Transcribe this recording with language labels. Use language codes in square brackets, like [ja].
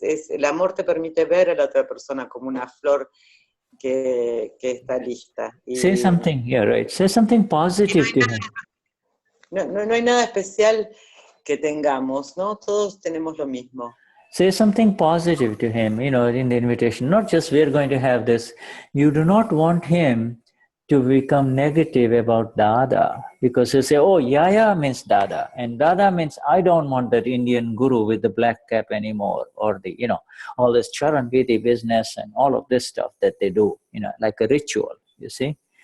[es] El amor te permite ver a la otra persona como una flor que está lista. [en] Say something, yeah, right. Say something positive to him. [es] No hay nada especial que tengamos, ¿no? Todos tenemos lo mismo. [en] Say something positive to him, you know, in the invitation. Not just we're going to have this. You do not want him to become negative about Dada, because you say, oh, Yaya means Dada, and Dada means I don't want that Indian guru with the black cap anymore, or the, you know, all this Charan Vidhi business and all of this stuff that they do, you know, like a ritual, you see.